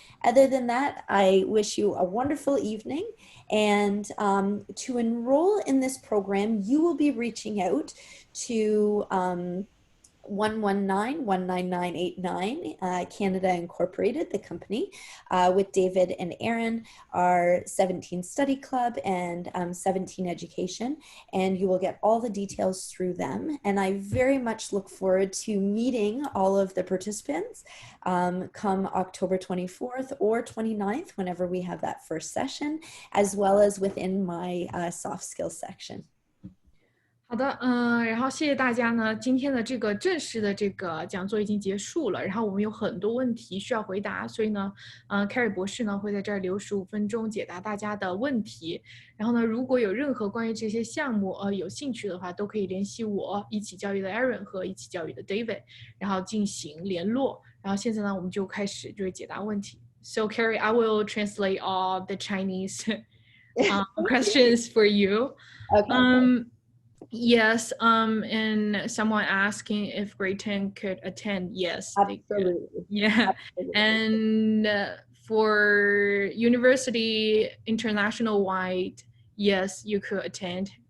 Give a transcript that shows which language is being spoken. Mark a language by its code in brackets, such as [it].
[en] Other than that, I wish you a wonderful evening. And to enroll in this program, you will be reaching out to 119-19989, Canada Incorporated, the company, with David and Erin, our 17 Study Club and 17 Education, and you will get all the details through them. And I very much look forward to meeting all of the participants come October 24th or 29th, whenever we have that first session, as well as within my soft skills section. [zh] 好的，然后谢谢大家呢。今天的这个正式的这个讲座已经结束了，然后我们有很多问题需要回答，所以呢，Keri 博士呢会在这儿留15分钟解答大家的问题。然后呢，如果有任何关于这些项目有兴趣的话，都可以联系我一起教育的 Erin 和一起教育的 David， 然后进行联络。然后现在呢，我们就开始就是解答问题。 [en] So Keri, I will translate all the Chinese questions for you. Okay. Yes, and someone asking if grade 10 could attend. Yes, absolutely. Yeah, absolutely. And for university international wide, yes, you could attend.